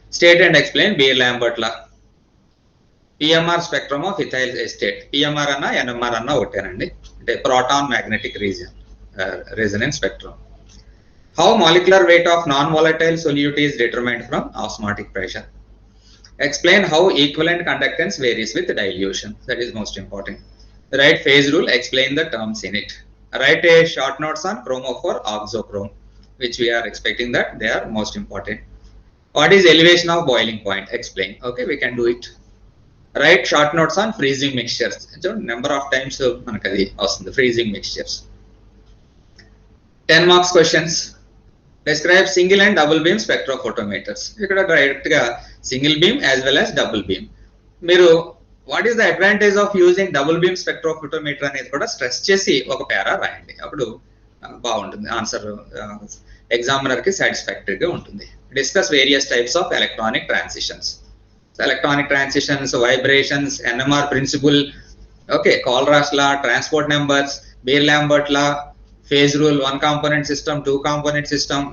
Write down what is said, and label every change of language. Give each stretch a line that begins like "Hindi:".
English: State and explain Beer Lambert law, PMR spectrum of ethyl ester.
Telugu: PMR అన్న NMR అన్న ఒకటేనండి, అంటే proton magnetic resonance spectrum.
English: How molecular weight of non volatile solute is determined from osmotic pressure. Explain how equivalent conductance varies with dilution. That is most important. Write phase rule, explain the terms in it. Write a short notes on chromophore oxochrome, which we are expecting that they are most important. What is elevation of boiling point? Explain. Okay, we can do it. Write short notes on freezing mixtures. So number of times
Telugu: manakadi vastundi
English: freezing mixtures. 10 marks questions. Describe single and double beam spectrophotometers.
Telugu: Ikkada direct ga
English: single beam as well as double beam.
Telugu: Miru
English: what is the advantage of using double beam spectrophotometer
Telugu: అనేది కూడా stress చేసి ఒక పేరా రాయండి, అప్పుడు బాగుంటుంది, answer examiner కి సాటిస్ఫాక్టరీగా ఉంటుంది.
English: Discuss various types of electronic transitions. Electronic transitions, vibrations, NMR principle, okay, Kohlrausch law, transport numbers, Beer Lambert law, phase rule, 1 component system, 2 component system.